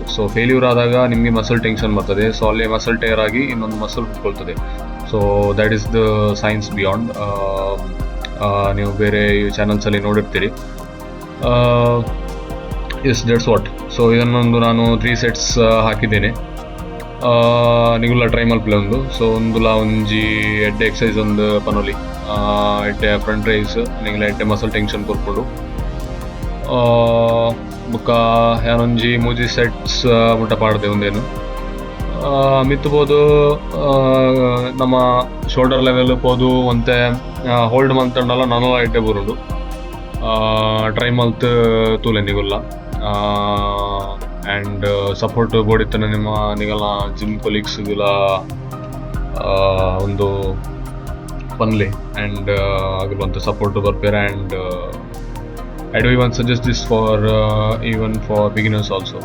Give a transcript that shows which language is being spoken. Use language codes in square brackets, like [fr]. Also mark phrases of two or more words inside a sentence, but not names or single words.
[kn] ಸೊ ಫೇಲ್ಯೂರ್ ಆದಾಗ ನಿಮಗೆ [en] muscle tension [kn] ಬರ್ತದೆ. ಸೊ ಅಲ್ಲಿ [en] muscle tear [kn] ಆಗಿ ಇನ್ನೊಂದು ಮಸಲ್ ಹುಟ್ಕೊಳ್ತದೆ. [en] so that is the science beyond. [kn] ನೀವು ಬೇರೆ ಚಾನಲ್ಸಲ್ಲಿ ನೋಡಿರ್ತೀರಿ. [en] yes, that's what. [kn] ಸೊ ಇದನ್ನೊಂದು ನಾನು 3 ಸೆಟ್ಸ್ ಹಾಕಿದ್ದೇನೆ. [tcy] ನಿಗುಲ್ಲ ಟ್ರೈ ಮಲ್ಪಲೆ ಒಂದು. ಸೊ ಒಂದುಲ ಒಂಜಿ ಎಡ್ಡೆ ಎಕ್ಸಸೈಸ್ ಒಂದು ಪನೊಲಿ ಎಡ್ಡೆ [en] front raise [tcy] ನಿಂಗ್ಲ ಎಡ್ಡೆ [en] muscle tension [tcy] ಕೊರ್ಕೊಂಡು ಬೊಕ್ಕ ಏನೊಂಜಿ 3 ಸೆಟ್ಸ್ ಮುಟ್ಟ ಪಾಡ್ದೆ ಒಂದೇನು ಮಿತ್ತಬೋದು. ನಮ್ಮ [en] shoulder level [tcy] ಪೋದು ಒಂತೆ ಹೋಲ್ಡ್ ಮಂತಂಡಲ್ಲ ನನಲ ಎಡ್ಡೆ ಬರುಂಡು ಟ್ರೈ ಮಲ್ತ್ ತೂಲೆ ನಿಗುಲ್ಲ. ಆ್ಯಂಡ್ ಸಪೋರ್ಟ್ ಬೋಡಿತ್ತನ ನಿಮ್ಮ ನಿಗಲ ಜಿಮ್ ಕೊಲೀಗ್ಸ್ಗೆಲ್ಲ ಒಂದು ಪನ್ಲೆ ಆ್ಯಂಡ್ ಆಗಿರುವಂಥ ಸಪೋರ್ಟ್ ಬರ್ಪೇರೆ. [en] ಆ್ಯಂಡ್ I do even suggest this for even for beginners also.